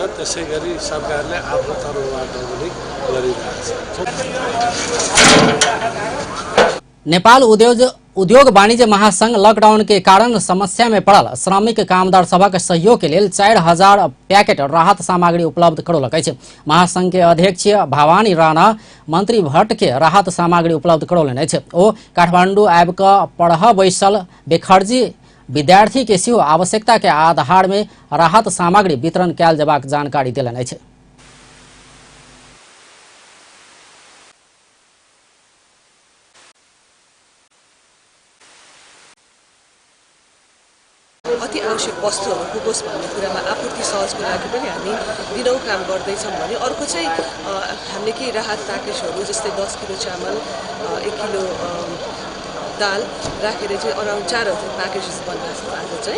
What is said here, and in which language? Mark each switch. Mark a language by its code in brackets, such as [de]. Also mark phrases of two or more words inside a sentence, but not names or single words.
[ne] त्यसै गरी सरकारले आफ्नो तर्फबाट पनि गरिरहेछ। [mai] नेपाल उद्योग वाणिज्य महासंघ लॉकडाउन के कारण समस्या में पड़ल श्रमिक कामदार सभक सहयोग के लिए 4000 पैकेट राहत सामग्री उपलब्ध करौलक अछि। महासंघ के अध्यक्ष भवानी राणा मंत्री भट्ट के राहत सामग्री उपलब्ध करौलनि अछि। ओ काठमांडू आबि क पढ़ बैसल बेखर्जी विद्यार्थी के सेहो आवश्यकता के आधार में राहत सामग्री वितरण कयल जेबाक जानकारी देलनि अछि। [ne] अति आवश्यक वस्तुहरू पुगोस् भन्ने कुरामा आपूर्ति सहजको लागि पनि हामी दिनौँ काम गर्दैछौँ भने अर्को चाहिँ हामीले केही राहत प्याकेजहरू जस्तै 10 किलो चामल 1 किलो दाल राखेर चाहिँ अराउन्ड 4000 प्याकेजेस बनाएको छ आज चाहिँ।